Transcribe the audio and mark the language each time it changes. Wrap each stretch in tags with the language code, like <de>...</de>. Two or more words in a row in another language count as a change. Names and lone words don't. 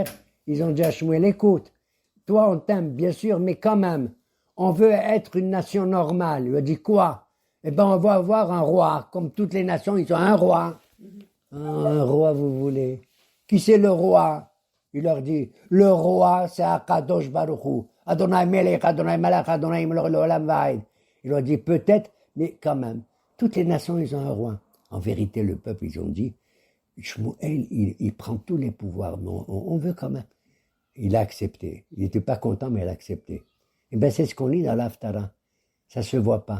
<fr>Ils ont dit à Shmuel, écoute, toi on t'aime bien sûr, mais quand même, on veut être une nation normale. Il a dit quoi? Eh ben on va avoir un roi. Comme toutes les nations, ils ont un roi. Un roi, vous voulez? Qui c'est le roi? Il leur dit, le roi c'est</fr> <he>הקדוש ברוך הוא. אדוני מלך, אדוני מלך, אדוני מלך עולם ועד.</he> <fr>Il leur dit peut-être, mais quand même, toutes les nations ils ont un roi. En vérité, le peuple, ils ont dit, Shmuel, il prend tous les pouvoirs, mais on veut quand même. Il a accepté. Il n'était pas content, mais il a accepté. Et bien, c'est ce qu'on lit dans l'Haftara. Ça se voit pas.</fr>